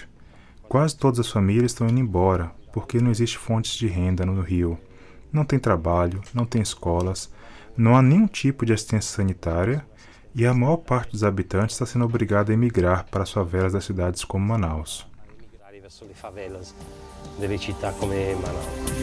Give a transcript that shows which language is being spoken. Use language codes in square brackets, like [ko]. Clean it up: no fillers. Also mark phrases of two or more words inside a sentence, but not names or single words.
[pt] Quase todas as famílias estão indo embora, porque não existe fontes de renda no Rio. Não tem trabalho, não tem escolas, não há nenhum tipo de assistência sanitária e a maior parte dos habitantes está sendo obrigada a emigrar para as favelas das cidades como Manaus. [it] Verso le favelas delle città come Manaus.